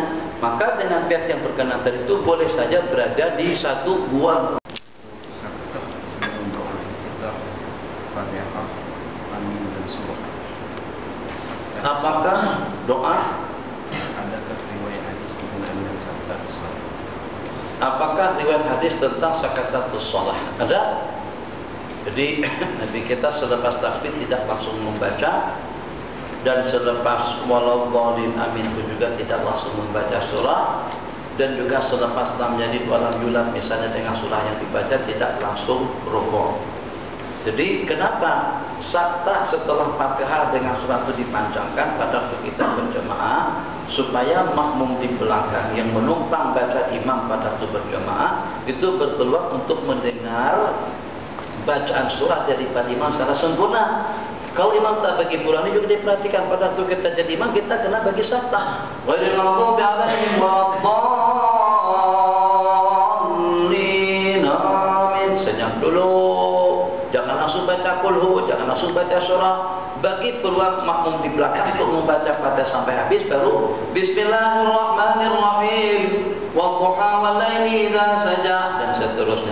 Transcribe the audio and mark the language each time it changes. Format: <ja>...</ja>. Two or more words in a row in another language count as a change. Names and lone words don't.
<ms>Maka dengan pihak yang berkenan tadi itu boleh saja berada di satu buah. Apakah doa? Apakah riwayat hadis tentang</ms> <ar>سكتات الصلاة?</ar> <ms>Ada. Jadi Nabi kita selepas takbir tidak langsung membaca, dan selepas</ms> <ar>ولا الضالين آمين</ar> <ms>pun juga tidak langsung membaca surah, dan juga selepas</ms> <ar>لم يلد ولم يولد</ar> <ms>misalnya dengan surah yang dibaca tidak langsung rukuk. Jadi kenapa sakta setelah Fatihah dengan surah itu dipanjangkan pada waktu kita berjemaah, supaya makmum di belakang yang menumpang baca imam pada waktu berjemaah itu berpeluang untuk mendengar bacaan surah daripada imam secara sempurna. Kalau imam tak bagi pulang ini juga diperhatikan pada waktu kita jadi imam, kita kena bagi sakta.</ms> <ar>غير المغضوب عليهم ولا الضالين.</ar> <ms>Amin. Senyap dulu. Jangan langsung baca kulhu, jangan langsung baca surah. Bagi peluang makmum di belakang untuk membaca Fatihah sampai habis, baru</ms> <ar>بسم الله الرحمن الرحيم والضحى والليل إذا</ar> <ms>saja, dan seterusnya.</ms>